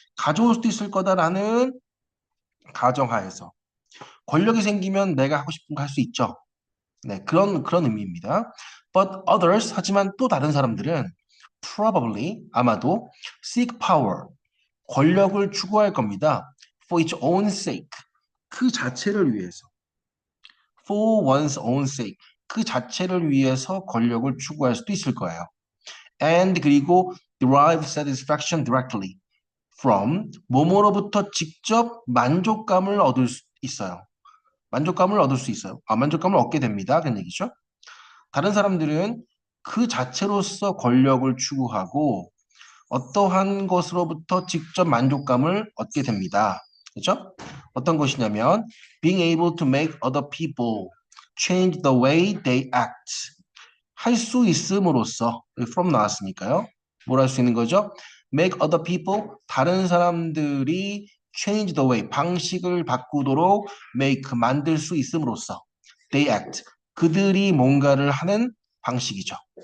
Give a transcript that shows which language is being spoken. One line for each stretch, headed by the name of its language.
Korean: 가져올 수도 있을 거다라는 가정하에서 권력이 생기면 내가 하고 싶은 거 할 수 있죠. 네, 그런 의미입니다. But others, 하지만 또 다른 사람들은 probably, 아마도 seek power, 권력을 추구할 겁니다.
English: For its own sake, 그 자체를 위해서.
Korean: For one's own sake, 그 자체를 위해서 권력을 추구할 수도 있을 거예요. And 그리고 derive satisfaction directly from, 뭐뭐로부터 직접 만족감을 얻을 수 있어요. 만족감을 얻을 수 있어요. 만족감을 얻게 됩니다. 그런 얘기죠. 다른 사람들은 그 자체로서 권력을 추구하고 어떠한 것으로부터 직접 만족감을 얻게 됩니다. 그렇죠?
English: 어떤 것이냐면 being able to make other people change the way they act.
Korean: 할 수 있음으로써 from 나왔으니까요. 뭘 할 수 있는 거죠? make other people 다른 사람들이 change the way 방식을 바꾸도록 make 만들 수 있음으로써 they act 그들이 뭔가를 하는 방식이죠.